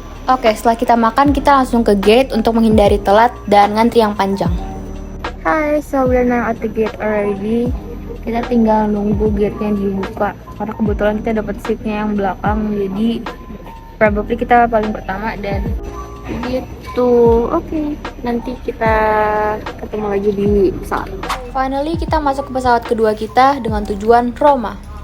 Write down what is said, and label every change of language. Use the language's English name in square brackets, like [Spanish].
[Indonesian] Oke, setelah kita makan, kita langsung ke gate untuk menghindari telat dan ngantri yang panjang. [English] Hi, so we're now at the gate already. [Indonesian] Kita tinggal nunggu gate-nya dibuka. Karena kebetulan kita dapat seatnya yang belakang, jadi probably kita paling pertama dan gitu. Oke, nanti kita ketemu lagi di pesawat. Finally, kita masuk ke pesawat kedua kita dengan tujuan Roma.